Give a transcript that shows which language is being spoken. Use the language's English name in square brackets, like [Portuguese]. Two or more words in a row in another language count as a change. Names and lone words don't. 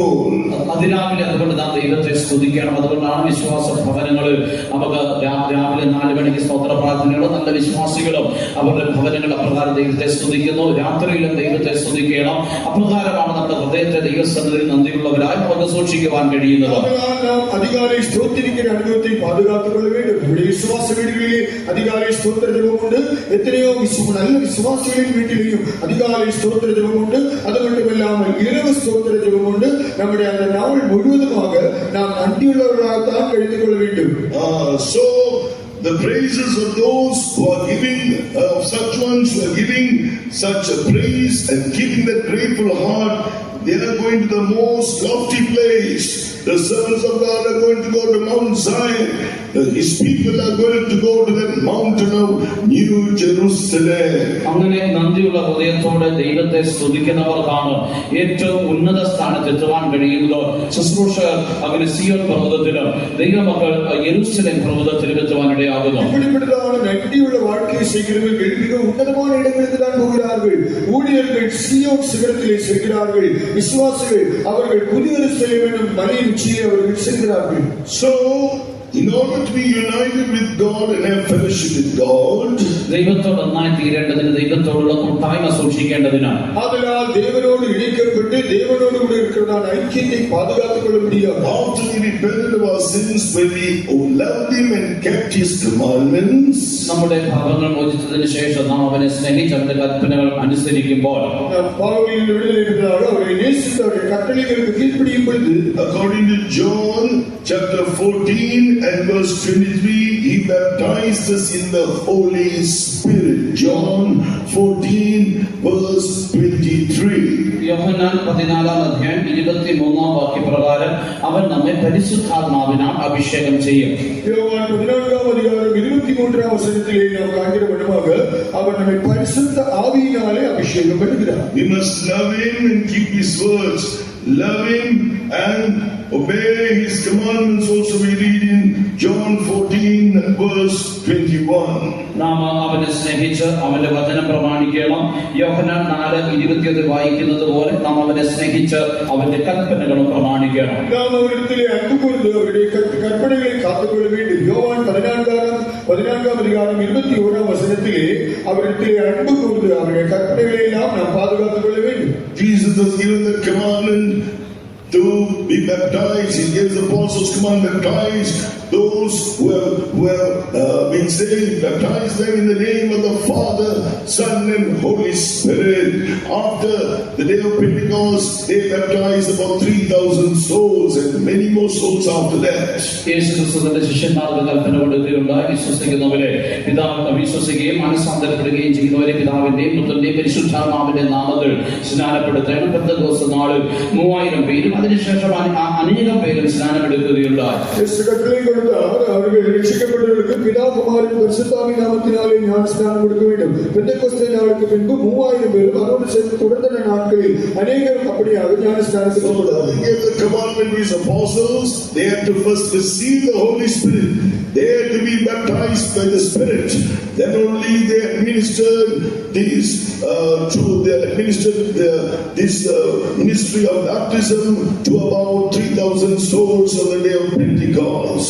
[Malayalam] അതിരാവിലെ അതുകൊണ്ട് നാം ദൈവത്തെ സ്തുതിക്കണം. അതുകൊണ്ടാണ് വിശ്വാസ ഭവനങ്ങളിൽ നമുക്ക് രാവിലെ 4 മണിക്ക് സ്തോത്ര പ്രാർത്ഥനകളും നല്ല വിശ്വാസികളും അവരുടെ ഭവനങ്ങൾ അപ്രകാരം ദൈവത്തെ സ്തുതിക്കുന്നു. രാത്രിയിലും ദൈവത്തെ സ്തുതിക്കണം. അപ്രകാരമാണ് നമ്മുടെ ഹൃദയത്തെ ദൈവസന്നിധിയിൽ നന്ദിയുള്ളവരായി നമുക്ക് സൂക്ഷിക്കുവാൻ കഴിയുന്നത്. [Tamil] அதிகாலை ஸ்தோத்திரிக்கிற அனுபவத்தை பாதுகாத்துக் கொள்ள வேண்டும். நம்முடைய விசுவாச வீடுகளிலே அதிகாலை ஸ்தோத்திர ஜெபம் உண்டு. எத்தனையோ நல்ல விசுவாசிகளின் வீட்டிலேயும் அதிகாலை ஸ்தோத்திர ஜெபம் உண்டு. அது மட்டுமில்லாமல் இரவு ஸ்தோத்திர ஜெபம் உண்டு. நம்முடைய அந்த நாள் முழுவதுமாக நாம் நன்றியுள்ளவர்களாகத்தான் கழித்துக் கொள்ள வேண்டும். [English] So the praises of those who are giving, of such ones who are giving such a praise and keeping that grateful heart, they are going to the most lofty place. The servants of God are going to go to Mount Zion. His people are going to go to that mountain of New Jerusalem. [Malayalam] അങ്ങനെ നന്ദിയുള്ള ഹൃദയത്തോടെ ദൈവത്തെ സ്തുതിക്കുന്നവർക്കാണ് ഏറ്റവും ഉന്നത സ്ഥാനത്ത് എത്തുവാൻ കഴിയുന്നത്. ശുശ്രൂഷകർ അങ്ങനെ സിയോൻ പർവ്വതത്തിലും ദൈവമക്കൾ യെരൂശലേം പർവ്വതത്തിലും എത്തുവാൻ ഇടയാകുന്നു. [Tamil] இப்படிப்பட்டதான நன்றியுள்ள வாழ்க்கையை செய்கிறவர்கள் மிக உன்னதமான இடங்களுக்கு தான் போகிறார்கள். ஊழியர்கள் சியோன் சிகரத்திலே செல்கிறார்கள். விசுவாசிகள் அவர்கள் புதிய எருசலேம் என்னும் மலையின் உச்சியிலே அவர்கள் செல்கிறார்கள். [English] So In order to be united with God and have fellowship with God, [Malayalam] ദൈവത്തോട് ഒന്നായി തീരേണ്ടതിന്, ദൈവത്തോടുള്ള കൂട്ടായ്മ സൂക്ഷിക്കേണ്ടതിന്, അതിനാൽ ദേവനോട് [Tamil] ഇணைக்கப்பட்டு [Malayalam] ദേവനോട് കൂടെ [Tamil] இருக்கிறதான ஐக்கியத்தை பாதுகாத்துக் கொள்ள முடியாது. [English] after we repented of our sins, when we loved Him and kept His commandments, [Malayalam] നമ്മുടെ പാപങ്ങൾ മോചിച്ചതിന് ശേഷം നാം അവനെ സ്നേഹിച്ച് അവന്റെ കൽപ്പനകൾ അനുസരിക്കുമ്പോൾ, [Tamil] நாம் பாவங்களில் விடுதலை பெற்றதாக அவரை நேசித்து அவருடைய கட்டளைகளுக்கு கீழ்ப்படியும் பொழுது, [English] according to John chapter 14 and verse 23, He baptized us in the Holy Spirit. John 14 verse 23. [Malayalam] യോഹന്നാൻ 14-23 വാക്യപ്രകാരം അവൻ നമ്മെ പരിശുദ്ധാത്മാവിനാൽ അഭിഷേകം ചെയ്യും. [Tamil] யோவான் 14:23 நாம் காண்கிற விதமாக அவர் நம்மை பரிசுத்த ஆவியினாலே அபிஷேகம் பண்ணுகிறார். [English] We must love Him and keep His words. Love Him and obey His commandments. Also we read in John 14 verse 21. [Malayalam] നാം അവനെ സ്നേഹിച്ച് അവന്റെ വചനം പ്രമാണിക്കണം. യോഹന്നാൻ 4:21 വായിക്കുന്നത് പോലെ നാം അവനെ സ്നേഹിച്ച് അവന്റെ കൽപ്പനകളും പ്രമാണിക്കണം. [Tamil] நாம் அவரிடத்திலே அன்பு கூர்ந்து அவருடைய கற்பனைகளை காத்துக்கொள்ள வேண்டும். யோவான் 14:21 அவரிடத்திலே அன்பு கூர்ந்து அவருடைய கற்பனைகளை எல்லாம் நாம் பாதுகாத்துக் கொள்ள வேண்டும். [English] Jesus has given the commandment to be baptized. He gives the apostles command, baptize those who have been saved, baptize them in the name of the Father, Son and Holy Spirit. After the day of Pentecost, they baptized about 3,000 souls and many more souls after that. [Malayalam] യേശുക്രിസ്തുവിന്റെ ശിഷ്യന്മാർക്ക് കൽപ്പന കൊടുക്കുകയുണ്ടായി, വിശ്വസിക്കുന്നവരെ വിശ്വസിക്കുകയും മനസ്സാന്തരപ്പെടുകയും ചെയ്യുന്നവരെ പിതാവിന്റെയും പുത്രന്റെയും പരിശുദ്ധാത്മാവിന്റെ നാമത്തിൽ സ്നാനപ്പെടുത്തണം. പെന്തക്കോസ്ത് നാളിൽ 3000 പേരും അതിനുശേഷം അനേകം പേരും സ്നാനമെടുക്കുകയുണ്ടായി. [Tamil] அவர்கள் ரட்சிக்கப்பட்டவர்களுக்கு பிதா குமாரன் பரிசுத்தாவின் நாமத்தினாலே ஞானஸ்நானம் கொடுக்க வேண்டும். பெந்தெக்கோஸ்தே நாளுக்கு பின்பு 3000 பேரும் அதோடு சேர்ந்து தொடர்ந்த நாட்களில் அநேகரும் அப்படியாக ஞானஸ்நானம் செய்யப்படுவார்கள். [English] They gave the commandment to His apostles. They had to first receive the Holy Spirit. They had to be baptized by the Spirit. Then only they administered this ministry of baptism to about 3,000 souls on the day of Pentecost.